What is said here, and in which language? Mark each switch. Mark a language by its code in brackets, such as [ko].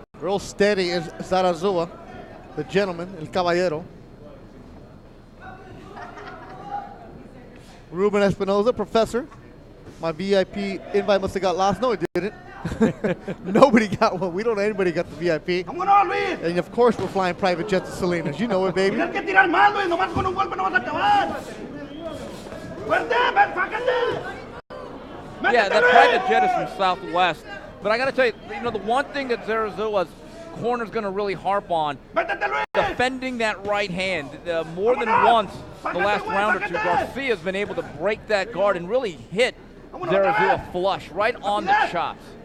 [en] Real steady is Saizuo, the gentleman, [es] el caballero. [en] Ruben Espinoza, professor. My VIP invite must have got lost. No, it didn't. Nobody got one. We don't know anybody got the VIP. [es] Vámonos, Luis. [en] And of course we're flying private jets to Salinas. You know it, baby. [es] Tienes que tirar más, Luis. Nomás con un golpe no vas a acabar. Fuerte, ven, fácate. [en] Yeah, that private jet is from Southwest. But I got to tell you, the one thing that Saizuo's corner's going to really harp on, defending that right hand. More than once, the last round or two, Garcia's been able to break that guard and really hit Saizuo flush right on the chops.